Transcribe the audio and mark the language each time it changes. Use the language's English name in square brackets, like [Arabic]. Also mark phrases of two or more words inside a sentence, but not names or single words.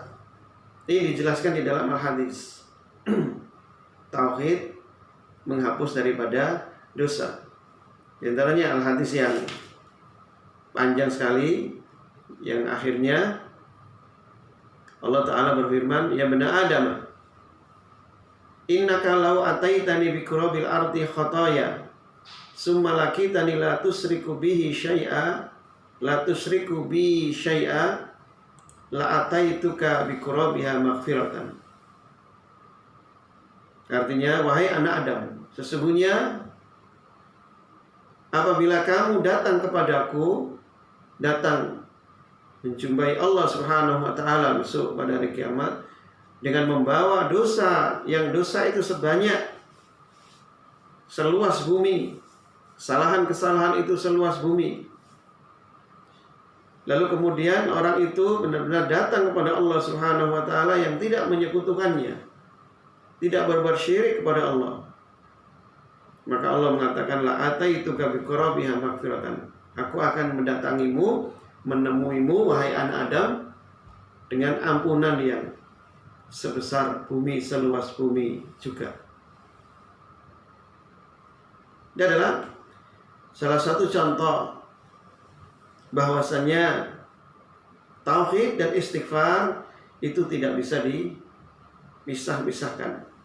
[Indonesian] Ini dijelaskan di dalam al-hadis. Tauhid menghapus daripada dosa. Di antaranya al-hadis yang panjang sekali, yang akhirnya Allah Ta'ala berfirman, [Arabic] يا بني آدم، إنك لو أتيتني بقراب الأرض خطايا ثم لقيتني لا تشرك به شيئا لا تشرك بي شيئا لأتيتك بقرابها مغفرة. [Indonesian] Artinya, wahai anak Adam, sesungguhnya apabila kamu datang kepadaku, datang menjumpai Allah [Arabic] سبحانه وتعالى [Indonesian] besok pada hari kiamat dengan membawa dosa, yang dosa itu sebanyak seluas bumi, kesalahan-kesalahan itu seluas bumi. Lalu kemudian orang itu benar-benar datang kepada Allah [Arabic] سبحانه وتعالى [Indonesian] yang tidak menyekutukannya, tidak berbuat syirik kepada Allah. Maka Allah mengatakan, [Arabic] لأتيتك بقرابها مغفرة. [Indonesian] Aku akan mendatangimu, menemuimu wahai anak Adam dengan ampunan yang sebesar bumi, seluas bumi juga. Ini adalah salah satu contoh bahwasanya tauhid dan istighfar itu tidak bisa dipisah-pisahkan.